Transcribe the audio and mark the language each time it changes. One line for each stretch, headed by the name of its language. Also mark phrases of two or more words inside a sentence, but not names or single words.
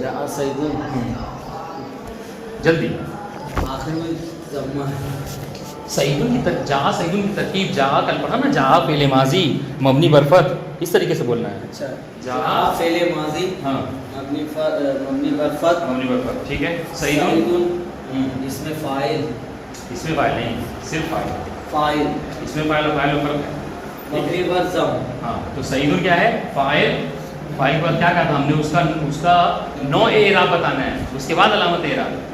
Arabic: جاء سعیدن
Urdu: جلدی. آخر میں ضمہ ہے. سعیدن کی
Arabic: جاء سعیدن
Urdu: کی ترکیب، جاء کل پڑھا نا، جاء فعل ماضی مبنی برفت، اس طریقے سے بولنا ہے. اچھا. جاء فعل ماضی ہاں مبنی برفت. مبنی برفت. ٹھیک ہے. سعیدن اس میں فاعل، اس میں فاعل نہیں، صرف فاعل. فاعل اس میں فاعل اور فاعل میں فرق ہے. مبنی بر ضم. ہاں. تو سعیدن کیا ہے؟ فاعل. فاعل کے بعد کیا کہا تھا ہم نے؟ اس کا نوع اعراب بتانا ہے، اس کے بعد علامت اعراب.